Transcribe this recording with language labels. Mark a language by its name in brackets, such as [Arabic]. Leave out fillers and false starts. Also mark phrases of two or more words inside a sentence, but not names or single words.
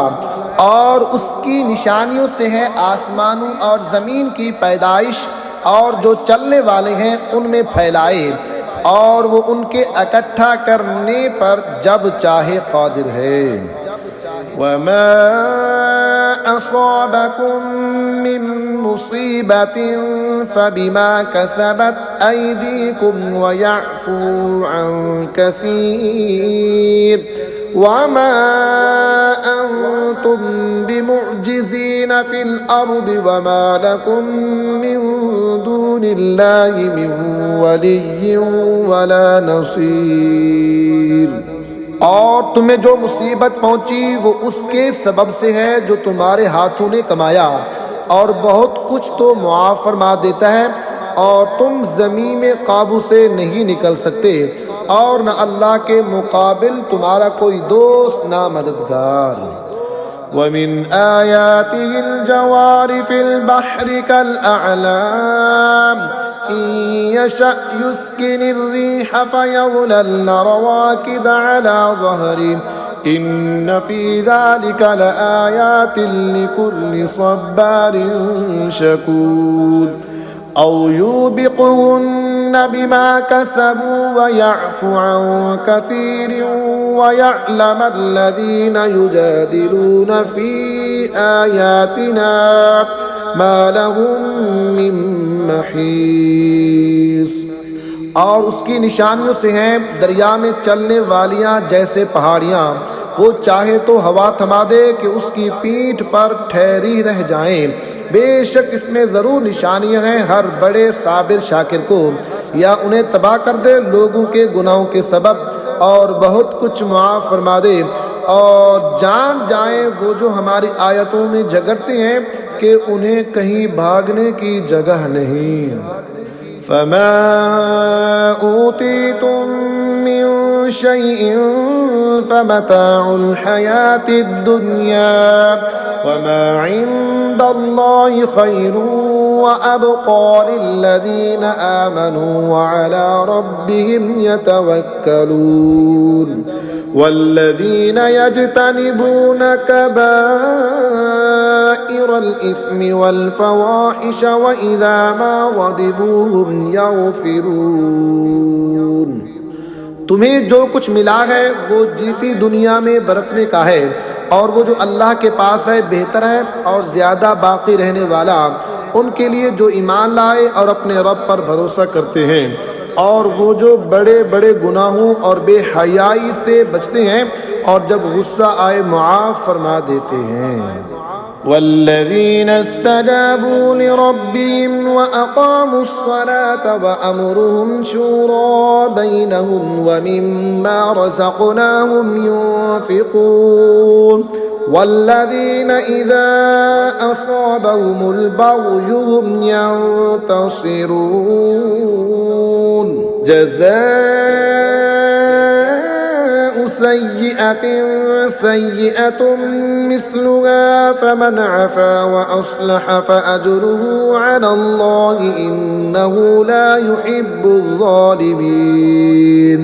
[Urdu] اور اس کی نشانیوں سے ہے آسمانوں اور زمین کی پیدائش اور جو چلنے والے ہیں ان میں پھیلائے، اور وہ ان کے اکٹھا کرنے پر جب چاہے قادر ہے. [Arabic] وما أصابكم من مصيبة فبما كسبت أيديكم ويعفو عن كثير وما أنتم بمعجزين في الأرض وما لكم من دون الله من ولي ولا نصير. [Urdu] اور تمہیں جو مصیبت پہنچی وہ اس کے سبب سے ہے جو تمہارے ہاتھوں نے کمایا، اور بہت کچھ تو معاف فرما دیتا ہے، اور تم زمین میں قابو سے نہیں نکل سکتے، اور نہ اللہ کے مقابل تمہارا کوئی دوست نہ مددگار. [Arabic] ومن آياته الجوار في البحر كالأعلام يشأ يسكن الريح فيظللن رواكد على ظهره إن في ذلك لآيات لكل صبار شكور. أو يوبقهن بما كسبوا ويعفو عن كثير ويعلم الذين يجادلون في آياتنا ما لهم من محيص. [Urdu] اور اس کی نشانیوں سے ہیں دریا میں چلنے والیاں جیسے پہاڑیاں، وہ چاہے تو ہوا تھما دے کہ اس کی پیٹھ پر ٹھہری رہ جائیں. بیشک اس میں ضرور نشانیاں ہیں ہر بڑے صابر شاکر کو، یا انہیں تباہ کر دے لوگوں کے گناہوں کے سبب، اور بہت کچھ معاف فرما دے. اور جان جائے وہ جو ہماری آیتوں میں جھگڑتے ہیں کہ انہیں کہیں بھاگنے کی جگہ نہیں. [Arabic] فما أوتيتم من شيء فمتاع الحياة الدنيا وما عند الله خير وأبقى للذين آمنوا وعلى ربهم يتوكلون. والذين يجتنبون كبائر الإثم والفواحش وإذا ما غضبوا هم يغفرون. [Urdu] تمہیں جو کچھ ملا ہے وہ جیتی دنیا میں برتنے کا ہے، اور وہ جو اللہ کے پاس ہے بہتر ہے اور زیادہ باقی رہنے والا ان کے لیے جو ایمان لائے اور اپنے رب پر بھروسہ کرتے ہیں، اور وہ جو بڑے بڑے گناہوں اور بے حیائی سے بچتے ہیں، اور جب غصہ آئے معاف فرما دیتے ہیں. [Arabic] والذين استجابوا لربهم وأقاموا الصلاة وأمرهم شورى بينهم ومما رزقناهم ينفقون. والذين إذا أصابهم البغي هم ينتصرون. جزاء سيئة سيئة مثلها فمن عفا وأصلح فأجره على الله إنه لا يحب الظالمين.